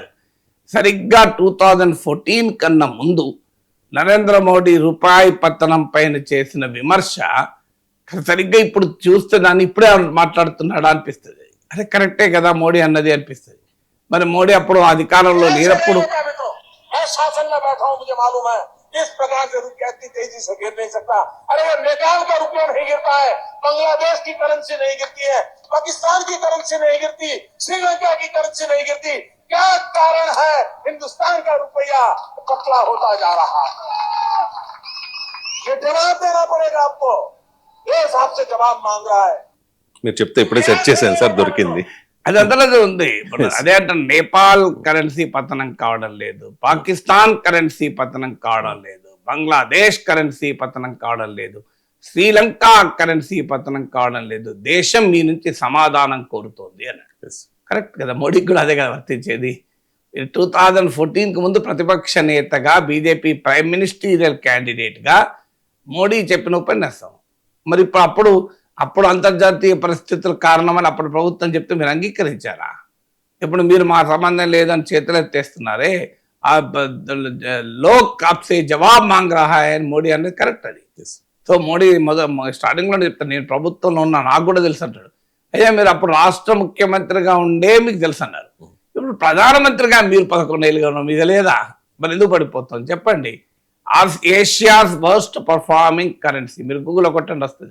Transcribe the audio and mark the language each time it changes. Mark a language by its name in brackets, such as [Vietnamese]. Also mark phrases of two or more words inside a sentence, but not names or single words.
[Telugu] సరిగ్గా 2014 కన్నా ముందు నరేంద్ర మోడీ రూపాయి పతనం పైన చేసిన విమర్శ సరిగ్గా ఇప్పుడు చూస్తే దాన్ని ఇప్పుడే మాట్లాడుతున్నాడా అనిపిస్తుంది. అదే కరెక్టే కదా మోడీ అన్నది అనిపిస్తుంది. మరి మోడీ అప్పుడు అధికారంలో లేనప్పుడు [Hindi] शासन में बैठा हूं, मुझे मालूम है इस प्रकार से रुपया इतनी तेजी से गिर नहीं सकता. अरे नेपाल का रुपया नहीं गिरता है, बांग्लादेश की करेंसी नहीं गिरती है, पाकिस्तान की करेंसी नहीं गिरती, श्रीलंका की करेंसी नहीं गिरती. क्या कारण है हिंदुस्तान का रुपया पतला होता जा रहा है? ये जवाब देना पड़ेगा आपको, ये हिसाब से जवाब मांग रहा है. [Telugu] మీరు చెప్తే ఇప్పుడే సెర్చ్ చేశాను సార్, దొరికింది. అది అందులో ఉంది. అదే అంటే నేపాల్ కరెన్సీ పతనం కావడం లేదు, పాకిస్తాన్ కరెన్సీ పతనం కావడం లేదు, బంగ్లాదేశ్ కరెన్సీ పతనం కావడం లేదు, శ్రీలంక కరెన్సీ పతనం కావడం లేదు. దేశం మీ నుంచి సమాధానం కోరుతోంది అన్నాడు. కరెక్ట్ కదా, మోడీకి కూడా అదే కదా వర్తించేది. 2014కు ముందు ప్రతిపక్ష నేతగా, బీజేపీ [English] prime ministerial candidate [Telugu] మోడీ చెప్పిన ఉపన్యాసం. మరి అప్పుడు అంతర్జాతీయ పరిస్థితుల కారణమని అప్పుడు ప్రభుత్వం చెప్తే మీరు అంగీకరించారా? ఇప్పుడు మీరు మా సంబంధం లేదని చేతులు ఎత్తేస్తున్నారే. [Hindi] लोक आपसे जवाब मांग रहा है [Telugu] అని మోడీ అనేది కరెక్ట్ అది. సో మోడీ స్టార్టింగ్లో చెప్తాను, నేను ప్రభుత్వంలో ఉన్నా, నాకు కూడా తెలుసు అంటాడు. అయ్యా మీరు అప్పుడు రాష్ట్ర ముఖ్యమంత్రిగా ఉండే మీకు తెలుసు అన్నారు. ఇప్పుడు ప్రధానమంత్రిగా మీరు 11 ఏళ్ళుగా ఉన్నారు, మీకు తెలియదా? మరి ఎందుకు పడిపోతాం చెప్పండి. [English] Asia's worst performing currency, [Telugu] మీరు గూగుల్లో కొట్టండి వస్తుంది.